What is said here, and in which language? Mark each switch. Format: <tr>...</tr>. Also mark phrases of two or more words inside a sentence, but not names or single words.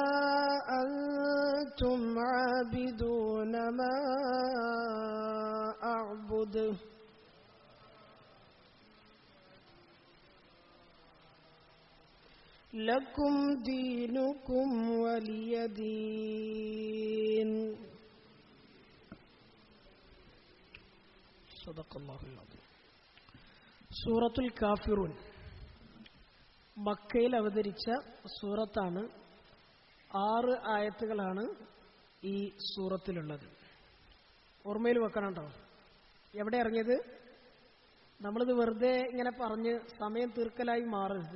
<ar>أنتم عابدون ما أعبد لكم دينكم ولي دين. صدق الله العظيم.</ar> <ml>സൂറത്തുൽ കാഫിറൂൻ മക്കയിൽ അവതരിച്ച സൂറത്താണ്. 6 ആയത്തുകളാണ് ഈ സൂറത്തിലുള്ളത്. ഓർമ്മയിൽ വെക്കണം കേട്ടോ. എവിടെ ഇറങ്ങിയത്? നമ്മളിത് വെറുതെ ഇങ്ങനെ പറഞ്ഞ് സമയം തീർക്കലായി മാറരുത്.</ml>